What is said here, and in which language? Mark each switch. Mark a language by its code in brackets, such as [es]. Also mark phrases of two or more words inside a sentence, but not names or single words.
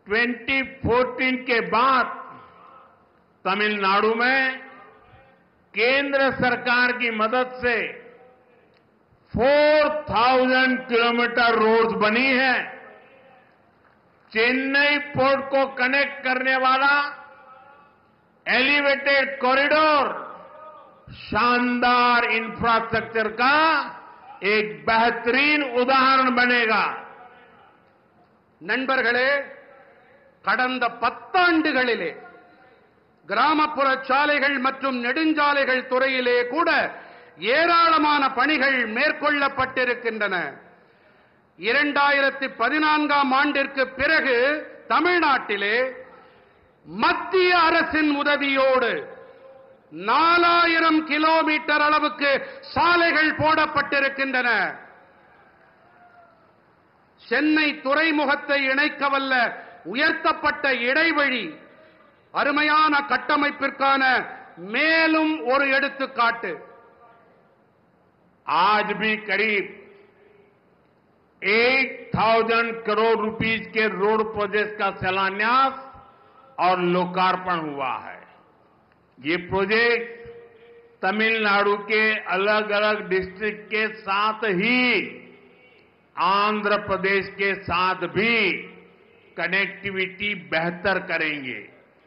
[hi] 2014 के बाद तमिलनाडु में केंद्र सरकार की मदद से 4,000 [en] kilometer roads [hi] बनी है। चेन्नई पोर्ट को कनेक्ट करने वाला [en] elevated corridor [hi] शानदार इंफ्रास्ट्रक्चर का एक बेहतरीन उदाहरण बनेगा। [ta] நண்பர்களே, கடந்த 10 ஆண்டுகளிலே கிராமப்புற சாலைகள் மற்றும் நெடுஞ்சாலைகள் துறையிலே கூட ஏராளமான பணிகள் மேற்கொள்ளப்பட்டிருக்கின்றன. 2014ஆம் ஆண்டிற்கு பிறகு தமிழ்நாட்டிலே மத்திய அரசின் உதவியோடு 4000 கிலோமீட்டர் அளவுக்கு சாலைகள் போடப்பட்டிருக்கின்றன. சென்னை துறைமுகத்தை இணைக்கவல்ல உயர்த்தப்பட்ட இடைவழி அருமையான கட்டமைப்பிற்கான மேலும் ஒரு எடுத்துக்காட்டு. [hi] आज भी करीब 1,000 करोड़ रुपीस के [en] road project [hi] का शिलान्यास और लोकार्पण हुआ है। ये प्रोजेक्ट तमिलनाडु के अलग अलग डिस्ट्रिक्ट के साथ ही आंध्र प्रदेश के साथ भी कनेक्टिविटी बेहतर करेंगे।